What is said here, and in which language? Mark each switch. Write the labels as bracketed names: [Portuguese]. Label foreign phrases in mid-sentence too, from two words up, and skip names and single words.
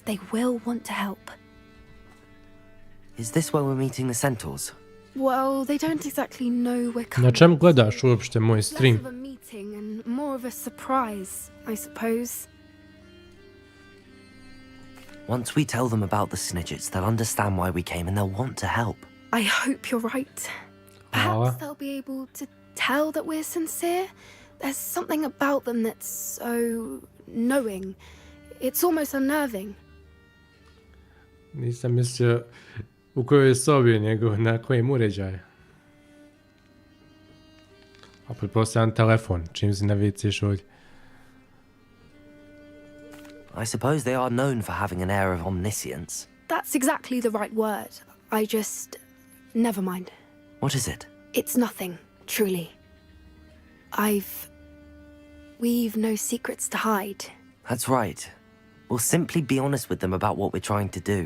[English] They will want to help. Is this where we're meeting the centaurs? Well, they don't exactly know we're coming. [Bosnian] Na čem gledaš uopšte moj stream? [English] Less of a meeting and more of a surprise, I suppose. Once we tell them about the Snidgets, they'll understand why we came and they'll want to help. I hope you're right. Perhaps they'll be able to tell that we're sincere. There's something about them that's so knowing. It's almost unnerving. [Bosnian] Nisam mislio u kojoj sobi, nego na kojem uređaju. A pretpostavljam telefon, čim si naviciš ovdje. [English] I suppose they are known for having an air of omniscience. That's exactly the right word. Never mind. What is it? It's nothing, truly. We've no secrets to hide. That's right. We'll simply be honest with them about what we're trying to do.